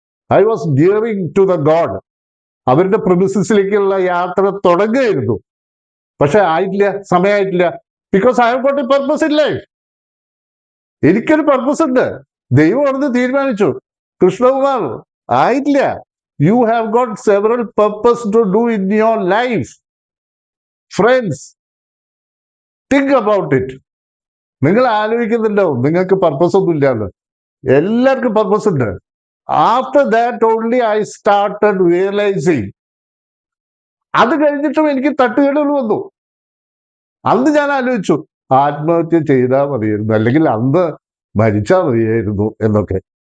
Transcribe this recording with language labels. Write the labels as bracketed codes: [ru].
[en] I was nearing to the God. [ml] അവരുടെ പ്രിമിസിസിലേക്കുള്ള യാത്ര തുടങ്ങുകയായിരുന്നു. പക്ഷെ ആയിട്ടില്ല, സമയമായിട്ടില്ല. [en] Because I have got a purpose in life. [ml] എനിക്കൊരു പർപ്പസ് ഉണ്ട്, ദൈവം അവിടുന്ന് തീരുമാനിച്ചു. കൃഷ്ണകുമാർ ആയിട്ടില്ല, [en] You have got several purpose to do in your life. Friends, think about it. [ml] നിങ്ങൾ ആലോചിക്കുന്നുണ്ടോ നിങ്ങൾക്ക് പർപ്പസ് ഒന്നും ഇല്ലാന്ന്? എല്ലാവർക്കും പർപ്പസ് ഉണ്ട്. [en] After that only I started realising. [ml] അത് കഴിഞ്ഞിട്ടും എനിക്ക് തട്ടുകേടുകൾ വന്നു. അന്ന് ഞാൻ ആലോചിച്ചു ആത്മഹത്യ ചെയ്താൽ മതിയായിരുന്നു, അല്ലെങ്കിൽ അന്ന് മരിച്ചാൽ മതിയായിരുന്നു എന്നൊക്കെ.